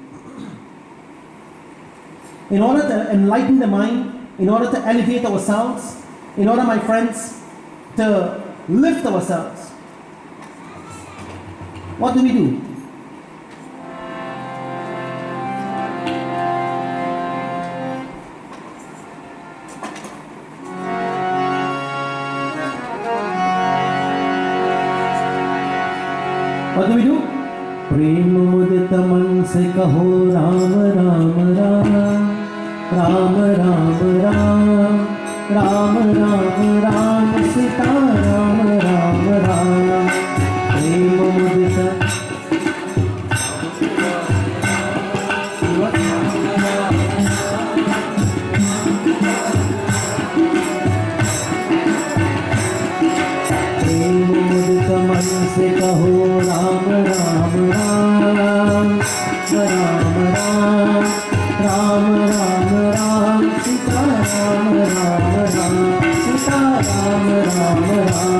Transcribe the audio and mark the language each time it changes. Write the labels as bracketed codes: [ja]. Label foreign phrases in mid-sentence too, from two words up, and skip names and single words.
[en] In order to enlighten the mind, in order to elevate ourselves, in order, my friends, to lift ourselves, what do we do? What do we do? [hi] प्रेम मुदित मन से कहो राम राम राम, राम राम राम, राम राम राम, सीता राम राम राम, प्रेम मुदिता. मन से कहो राम राम राम, राम राम, राम राम राम, सीता राम राम राम, सीता राम राम राम।